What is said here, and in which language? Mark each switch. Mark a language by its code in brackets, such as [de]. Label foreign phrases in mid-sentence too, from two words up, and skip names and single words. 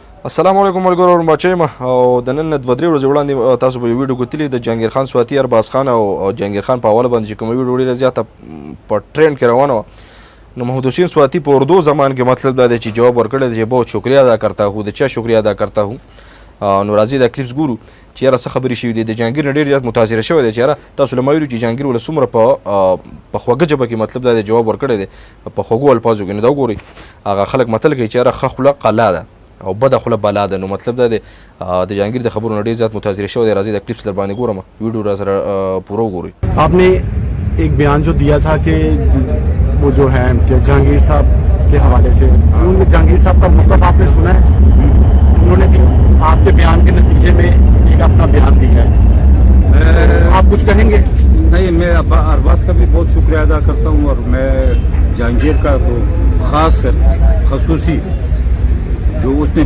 [ps] السلام علیکم ملګرو ورمباچیم او د نن دوه درې ورځې وړاندې تاسو به یو ویډیو کتلي د جهانګیر خان سواتي ارباز خان او جهانګیر خان په حواله باندې چې کومه ویډیو ډېره زیاته په ټرینډ کې روانه وه نو محمد حسین سواتی په اردو زبان کې مطلب دا دی چې جواب ورکړی دی چې [ur] بہت شکریہ ادا کرتا ہوں [ps] د چا [ur] شکریہ ادا کرتا ہوں [ps] نو راځئ دا کلیپس ګورو چې یاره څه خبرې شوي دي د جهانګیر نه ډېر زیات متاثره شوی دی چې یاره تاسو له ما ویلو چې جهانګیر ولې څومره په خوږه ژبه کې مطلب دا دی جواب ورکړی دی په خوږو الفاظو کې نو دا وګورئ هغه خلک متل کوي چې یاره ښه خوله قلا ده او بده خوله بلا ده نو مطلب دا دی د جهانګیر د خبرو نه ډېر زیات متاثره شوی دی راځئ دا کلیپس در باندې ګورم ویډیو را سره پوره وګورئ [ur] آپ نے ایک بیان جو دیا تھا کہ وہ جو ہے کہ جہانگیر صاحب کے حوالے سے جہانگیر صاحب کا مختف آپ نے سنا ہے انہوں نے بھی آپ کے بیان کے نتیجے میں ایک اپنا بیان دیا ہے آپ کچھ کہیں گے? نہیں، میں ارباز کا بھی بہت شکریہ ادا کرتا ہوں اور میں جہانگیر کا تو خاص کر خصوصی جو اس نے